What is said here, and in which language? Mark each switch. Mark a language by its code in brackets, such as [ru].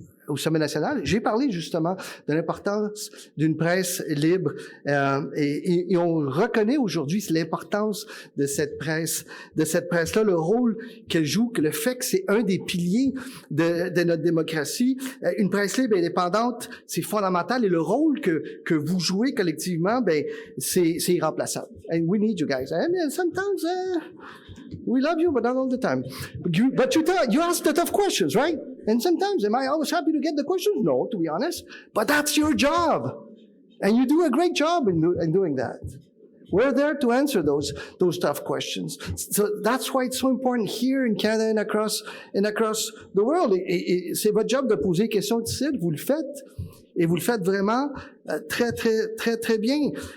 [fr] Au Sommet national, j'ai parlé justement de l'importance d'une presse libre et on reconnaît aujourd'hui l'importance de cette presse-là, le rôle qu'elle joue, le fait que c'est un des piliers de notre démocratie. Une presse libre et indépendante, c'est fondamental et le rôle que vous jouez collectivement, c'est irremplaçable. [en] And we need you guys. And sometimes we love you, but not all the time. But you ask the tough questions, right? And sometimes, am I always happy to get the questions? No, to be honest. But that's your job. And you do a great job in doing that. We're there to answer those tough questions. So that's why it's so important here in Canada and across the world. [fr] Et c'est votre job de poser des questions difficiles. Vous le faites. Et vous le faites vraiment très, très, très, très bien.